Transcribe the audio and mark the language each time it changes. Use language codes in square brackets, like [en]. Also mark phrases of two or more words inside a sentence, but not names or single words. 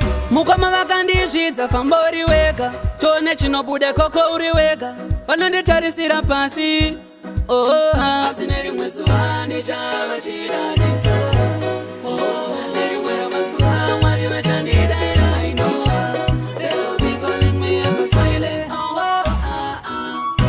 [sn] Mukoma vakandizvidza, famba uri wega. Tone chinobuda koko uri wega. Vanonditarisira pasi. Oh, ah. Asi nerimwe zuva ndichava chidadiso. Oh, nerimwe ramazuva Mwari vachandida, [en] I know. They will be calling me a smiley. Oh, ah, ah.